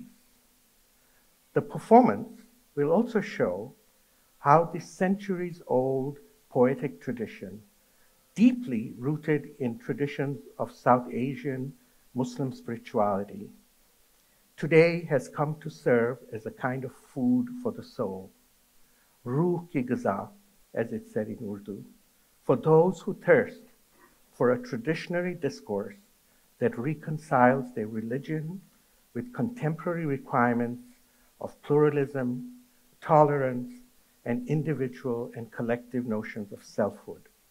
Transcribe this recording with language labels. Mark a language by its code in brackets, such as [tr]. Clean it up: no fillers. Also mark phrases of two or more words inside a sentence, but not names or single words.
[en] The performance will also show how this centuries-old poetic tradition, deeply rooted in traditions of South Asian Muslim spirituality, today has come to serve as a kind of food for the soul, [ur] روح کی غذا, [en] as it's said in Urdu, for those who thirst for a traditionary discourse that reconciles their religion with contemporary requirements of pluralism, tolerance, and individual and collective notions of selfhood.